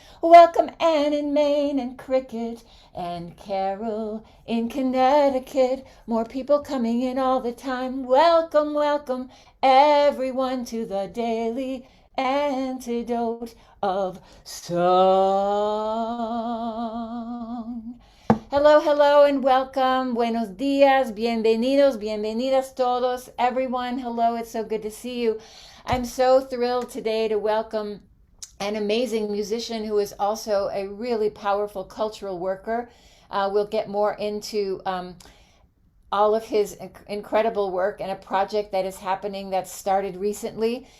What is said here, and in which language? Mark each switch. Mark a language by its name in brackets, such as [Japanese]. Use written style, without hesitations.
[English] Welcome Anne in Maine and Cricket and Carol in Connecticut. More people coming in all the time. Welcome, welcome everyone to the Daily Antidote of Song. Hello, hello, and welcome. [Spanish] Buenos dias, bienvenidos, bienvenidas todos. [English] Everyone, hello, it's so good to see you. I'm so thrilled today to welcome an amazing musician who is also a really powerful cultural worker. We'll get more into all of his incredible work and a project that is happening that started recently.